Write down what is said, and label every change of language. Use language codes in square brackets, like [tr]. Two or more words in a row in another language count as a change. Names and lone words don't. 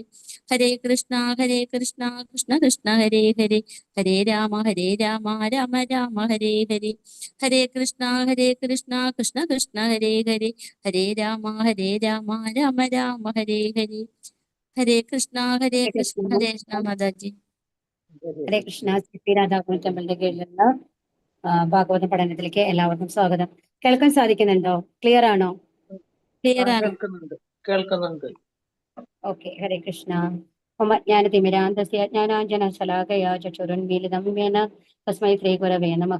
[sa] ഹരേ കൃഷ്ണ കൃഷ്ണ കൃഷ്ണ ഹരേ ഹരേ. ഹരേ രാമ രാമ രാമ ഹരേ ഹരേ. ഹരേ കൃഷ്ണ കൃഷ്ണ കൃഷ്ണ ഹരേ ഹരേ. ഹരേ രാമ രാമ രാമ ഹരേ ഹരേ. ഹരേ കൃഷ്ണ ഹരേ [ml] ഹരേ കൃഷ്ണ മാതാജി. ഹരേ കൃഷ്ണ. ശ്രീ രാധാകൃഷ്ണ ടെമ്പിളിന്റെ കീഴിലുള്ള ഭാഗവത പഠനത്തിലേക്ക് എല്ലാവർക്കും സ്വാഗതം. കേൾക്കാൻ സാധിക്കുന്നുണ്ടോ? ക്ലിയർ ആണോ? ക്ലിയർ ആണ്. കേൾക്കുന്നുണ്ട്. ഓക്കെ. ഹരേ കൃഷ്ണ. [sa] മമ ജ്ഞാനതിമിരാന്തസ്യ ജ്ഞാനാഞ്ജനശലാകയാ ചക്ഷുരുന്മീലിതം യേന തസ്മൈ ശ്രീഗുരവേ നമഃ.